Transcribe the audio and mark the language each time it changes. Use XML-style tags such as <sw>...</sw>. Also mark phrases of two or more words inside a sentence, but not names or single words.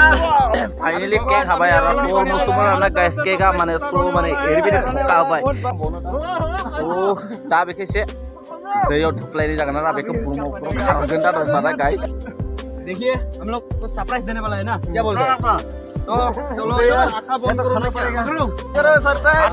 <brx>फाइनली केक हाबाय आरो अलमोस्ट आरोना गाइस केकआ माने स' माने ओरैबायदि थखा होबाय दा बेखौ एसे दैयाव थुप्लायनाय जागोन आरो बेखौ बुरुमाव खारगोन दा दसबारा गाइस</brx> <hi>देखिए हम लोग को सरप्राइज देने वाला है ना क्या बोल रहे हैं तो चलो यार आँखा बंद करो सरप्राइज</hi>